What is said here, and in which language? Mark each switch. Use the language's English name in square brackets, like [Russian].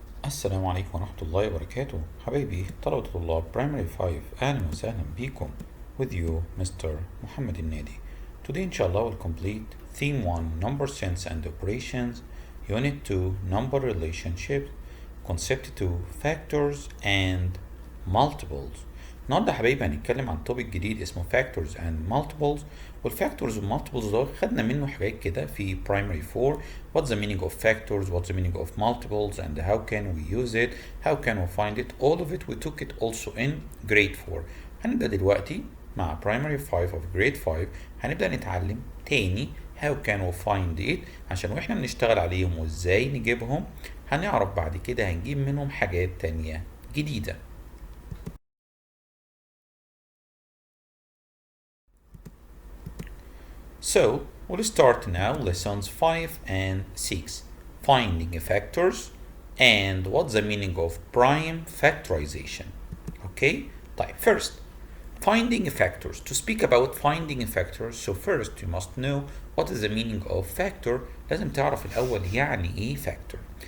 [Arabic] السلام عليكم ورحمة الله وبركاته. حبايبي طلبة طلاب primary 5، أهلا وسهلا بيكم. [English] with you Mr. Mohamed El-Nady. Today inshallah we'll complete theme 1 number sense and operations, unit 2 number relationships, concept 2 factors and multiples. [Arabic] النهارده يا حبايبي هنتكلم عن توبيك جديد اسمه factors and multiples. والفاكتورز والمالتيبلز دول خدنا منه حاجات كده في primary 4. [English] What's the meaning of factors, what's the meaning of multiples, and how can we use it, how can we find it. All of it we took it also in grade 4. [Arabic] هنبدأ دلوقتي مع [English] primary 5 of grade 5. [Arabic] هنبدأ نتعلم تاني [English] how can we find it [Arabic] عشان واحنا بنشتغل عليهم وازاي نجيبهم. هنعرف بعد كده هنجيب منهم حاجات تانية جديدة. [English] So we'll start now lessons 5 and 6. Finding factors and what's the meaning of prime factorization. Okay? طيب, first, finding factors. To speak about finding factors, so first you must know what is the meaning of factor. [Arabic] لازم تعرف الأول يعني إيه factor.